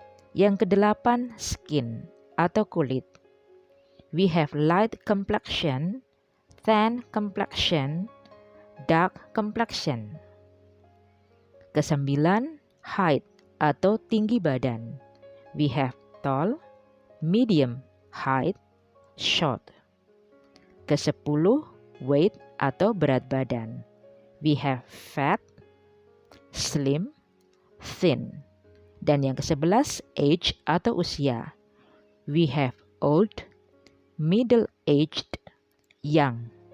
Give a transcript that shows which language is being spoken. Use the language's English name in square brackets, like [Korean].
[Indonesian] Yang kedelapan, skin atau kulit. [English] We have light complexion, tan complexion, dark complexion. [Indonesian] Kesembilan, height atau tinggi badan. [English] We have tall, medium height, short. [Indonesian] Kesepuluh, weight atau berat badan. [English] We have fat, slim, thin. [Indonesian] Dan yang ke-11, age atau usia. [English] We have old, middle-aged, young.